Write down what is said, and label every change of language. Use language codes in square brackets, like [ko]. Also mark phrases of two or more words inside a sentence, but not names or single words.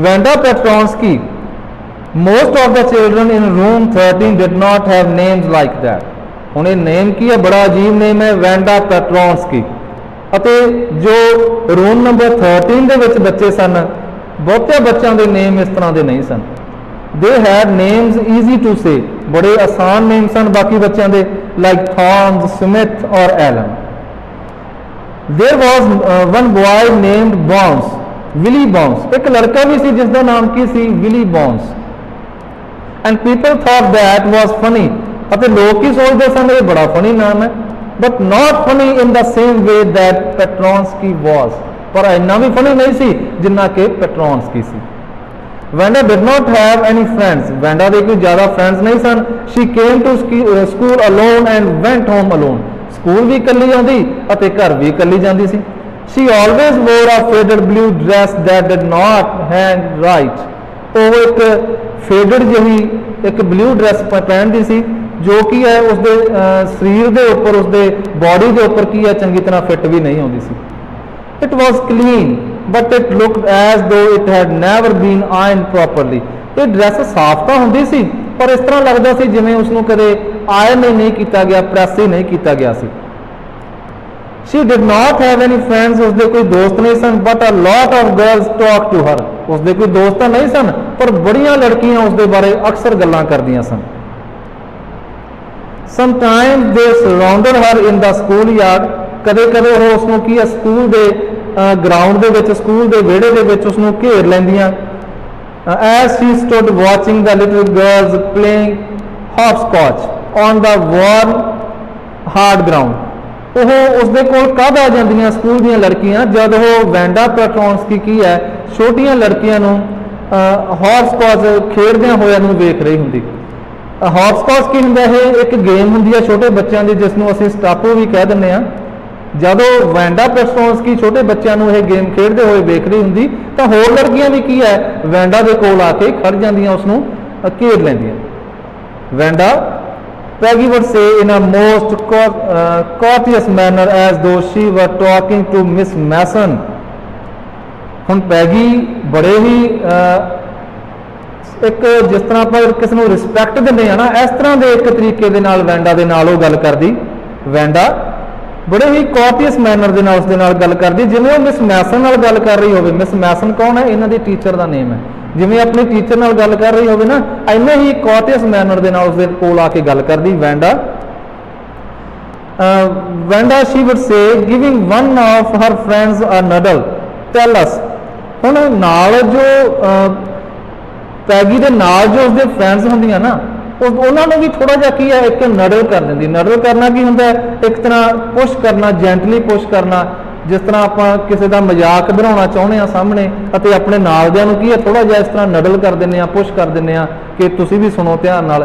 [en] ਵੈਂਡਾ ਪੈਟਰੋਨਸਕੀ, most of the children in room 13 did not have names like that। [pa] ਹੁਣ ਇਹ ਨੇਮ ਕੀ ਹੈ, ਬੜਾ ਅਜੀਬ ਨੇਮ ਹੈ, ਵੈਂਡਾ ਪੈਟਰੋਨਸਕੀ। ਅਤੇ ਜੋ ਰੂਮ ਨੰਬਰ 13 ਦੇ ਵਿੱਚ ਬੱਚੇ ਸਨ, ਬਹੁਤੇ ਬੱਚਿਆਂ ਦੇ ਨੇਮ ਇਸ ਤਰ੍ਹਾਂ ਦੇ ਨਹੀਂ ਸਨ। [en] They had names easy to say, [pa] ਬੜੇ ਆਸਾਨ ਨੇਮ ਸਨ ਬਾਕੀ ਬੱਚਿਆਂ ਦੇ, [en] like Thomas, Smith or Allen. There was one boy named Bounce, Willie Bounce. [pa] ਇੱਕ ਲੜਕਾ ਵੀ ਸੀ ਜਿਸ ਦਾ ਨਾਮ ਕੀ ਸੀ, ਵਿਲੀ ਬੌਂਸ। [en] And people thought that was funny, [pa] ਅਤੇ ਲੋਕ ਕੀ ਸੋਚਦੇ ਸਨ ਇਹ ਬੜਾ ਫਨੀ ਨਾਮ ਹੈ। [en] but not funny in the same way that Petronsky was। [pa] ਪਰ ਇੰਨਾ ਵੀ ਫਨੀ ਨਹੀਂ ਸੀ ਜਿੰਨਾ ਕਿ ਪੈਟਰੋਨਸਕੀ ਸੀ। [en] ਵੈਂਡਾ did not have any friends, [pa] ਵੈਂਡਾ ਦੇ ਕੋਈ ਜ਼ਿਆਦਾ ਫਰੈਂਡਸ ਨਹੀਂ ਸਨ। [en] she came to school alone and went home alone। [pa] ਸਕੂਲ ਵੀ ਇਕੱਲੀ ਆਉਂਦੀ ਅਤੇ ਘਰ ਵੀ ਇਕੱਲੀ ਜਾਂਦੀ ਸੀ। [en] she always wore a faded blue dress that did not hang right। [pa] ਉਹ ਇੱਕ ਫੇਡਡ ਜਿਹੀ ਇੱਕ [en] blue dress [pa] ਪਹਿਨਦੀ ਸੀ ਜੋ ਕੀ ਹੈ ਉਸਦੇ ਸਰੀਰ ਦੇ ਉੱਪਰ, ਉਸਦੇ ਬਾਡੀ ਦੇ ਉੱਪਰ ਕੀ ਹੈ ਚੰਗੀ ਤਰ੍ਹਾਂ ਫਿੱਟ ਵੀ ਨਹੀਂ ਆਉਂਦੀ ਸੀ। [en] It was clean but it looked as though it had never been iron properly. [pa] ਇਹ ਡਰੈਸ ਸਾਫ਼ ਤਾਂ ਹੁੰਦੀ ਸੀ ਪਰ ਇਸ ਤਰ੍ਹਾਂ ਲੱਗਦਾ ਸੀ ਜਿਵੇਂ ਉਸਨੂੰ ਕਦੇ ਆਇਰਨ ਹੀ ਨਹੀਂ ਕੀਤਾ ਗਿਆ, ਪ੍ਰੈਸ ਹੀ ਨਹੀਂ ਕੀਤਾ ਗਿਆ ਸੀ। [en] she did not have any friends, [pa] ਉਸਦੇ ਕੋਈ ਦੋਸਤ ਨਹੀਂ ਸਨ। [en] but a lot of girls talked to her, [pa] ਉਸਦੇ ਕੋਈ ਦੋਸਤ ਤਾਂ ਨਹੀਂ ਸਨ ਪਰ ਬੜੀਆਂ ਲੜਕੀਆਂ ਉਸਦੇ ਬਾਰੇ ਅਕਸਰ ਗੱਲਾਂ ਕਰਦੀਆਂ ਸਨ। [en] sometimes they surrounded her in the school yard, [pa] ਕਦੇ ਕਦੇ ਉਹ ਉਸਨੂੰ ਕੀ ਸਕੂਲ ਦੇ ਗਰਾਊਂਡ ਦੇ ਵਿੱਚ, ਸਕੂਲ ਦੇ ਵਿਹੜੇ ਦੇ ਵਿੱਚ ਉਸਨੂੰ ਘੇਰ ਲੈਂਦੀਆਂ। [en] as she stood watching the little girls playing hopscotch on the warm hard ground। [pa] ਉਹ ਉਸਦੇ ਕੋਲ ਕਦ ਆ ਜਾਂਦੀਆਂ ਸਕੂਲ ਦੀਆਂ ਲੜਕੀਆਂ, ਜਦ ਉਹ ਵੈਂਡਾ ਪੈਟਰੋਨਸਕੀ ਕੀ ਹੈ ਛੋਟੀਆਂ ਲੜਕੀਆਂ ਨੂੰ ਹੌਪਸਕੌਚ ਖੇਡਦਿਆਂ ਹੋਇਆਂ ਨੂੰ ਵੇਖ ਰਹੀ ਹੁੰਦੀ। ਹੌਪਸਕੌਚ ਕੀ ਹੁੰਦਾ, ਇਹ ਇੱਕ ਗੇਮ ਹੁੰਦੀ ਹੈ ਛੋਟੇ ਬੱਚਿਆਂ ਦੀ ਜਿਸ ਨੂੰ ਅਸੀਂ ਸਟਾਪੂ ਵੀ ਕਹਿ ਦਿੰਦੇ ਹਾਂ। ਜਦੋਂ ਵੈਂਡਾ ਪੈਟਰੋਨਸਕੀ ਛੋਟੇ ਬੱਚਿਆਂ ਨੂੰ ਇਹ ਗੇਮ ਖੇਡਦੇ ਹੋਏ ਵੇਖ ਰਹੀ ਹੁੰਦੀ ਤਾਂ ਹੋਰ ਲੜਕੀਆਂ ਵੀ ਕੀ ਹੈ ਵੈਂਡਾ ਦੇ ਕੋਲ ਆ ਕੇ ਖੜ ਜਾਂਦੀਆਂ, ਉਸਨੂੰ ਘੇਰ ਲੈਂਦੀਆਂ। [en] ਵੈਂਡਾ, Peggy would say in a most courteous manner as though she were talking to Miss Mason। [pa] ਹੁਣ ਪੈਗੀ ਬੜੇ ਹੀ ਇੱਕ ਜਿਸ ਤਰ੍ਹਾਂ ਆਪਾਂ ਕਿਸੇ ਨੂੰ ਰਿਸਪੈਕਟ ਦਿੰਦੇ ਆ ਨਾ, ਇਸ ਤਰ੍ਹਾਂ ਦੇ ਇੱਕ ਤਰੀਕੇ ਦੇ ਨਾਲ ਵੈਂਡਾ ਦੇ ਨਾਲ ਉਹ ਗੱਲ ਕਰਦੀ। ਵੈਂਡਾ [hi] बड़े ही [en] courteous manner [pa] ਦੇ ਨਾਲ ਉਸ ਦੇ ਨਾਲ ਗੱਲ ਕਰਦੀ, ਜਿਵੇਂ ਉਹ ਮਿਸ ਮੈਸਨ ਨਾਲ ਗੱਲ ਕਰ ਰਹੀ ਹੋਵੇ। ਮਿਸ ਮੈਸਨ ਕੌਣ ਹੈ? ਇਹਨਾਂ ਦੀ ਟੀਚਰ ਦਾ ਨੇਮ ਹੈ। ਜਿਵੇਂ ਆਪਣੀ ਟੀਚਰ ਨਾਲ ਗੱਲ ਕਰ ਰਹੀ ਹੋਵੇ ਨਾ, ਇੰਨੇ ਹੀ [en] courteous manner [pa] ਦੇ ਨਾਲ ਉਸ ਦੇ ਕੋਲ ਆ ਕੇ ਗੱਲ ਕਰਦੀ ਵੈਂਡਾ। [en] ਵੈਂਡਾ she would say giving one of her friends a nuddle, tell us। [pa] ਹੁਣ ਨਾਲ ਜੋ ਪੈਗੀ ਦੇ ਨਾਲ ਜੋ ਉਸਦੇ ਫਰੈਂਡਸ ਹੁੰਦੀਆਂ ਨਾ, ਉਹਨਾਂ ਨੂੰ ਵੀ ਥੋੜਾ ਜਿਹਾ ਕੀ ਹੈ, ਇੱਕ ਨਡਲ ਕਰ ਦਿੰਦੀ। ਨਡਲ ਕਰਨਾ ਕੀ ਹੁੰਦਾ ਹੈ? ਇੱਕ ਤਰ੍ਹਾਂ ਪੁਸ਼ ਕਰਨਾ, [en] gently push [pa] ਕਰਨਾ। ਜਿਸ ਤਰ੍ਹਾਂ ਆਪਾਂ ਕਿਸੇ ਦਾ ਮਜ਼ਾਕ ਬਣਾਉਣਾ ਚਾਹੁੰਦੇ ਆ ਸਾਹਮਣੇ, ਅਤੇ ਆਪਣੇ ਨਾਲਦਿਆਂ ਨੂੰ ਕੀ ਹੈ, ਥੋੜਾ ਜਿਹਾ ਇਸ ਤਰ੍ਹਾਂ ਨਡਲ ਕਰ ਦਿੰਦੇ ਆ, ਪੁਸ਼ ਕਰ ਦਿੰਦੇ ਆ ਕਿ ਤੁਸੀਂ ਵੀ ਸੁਣੋ ਧਿਆਨ ਨਾਲ।